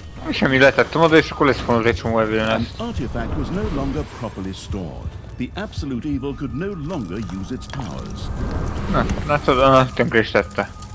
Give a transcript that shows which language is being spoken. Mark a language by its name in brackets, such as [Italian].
[Hungarian] Semmi, letettem oda, és akkor lesz volna egy csomó [English] An Evilness. artifact was no longer properly stored. The absolute evil could no longer use its powers. [Hungarian] Na, látod, tönkre is tette.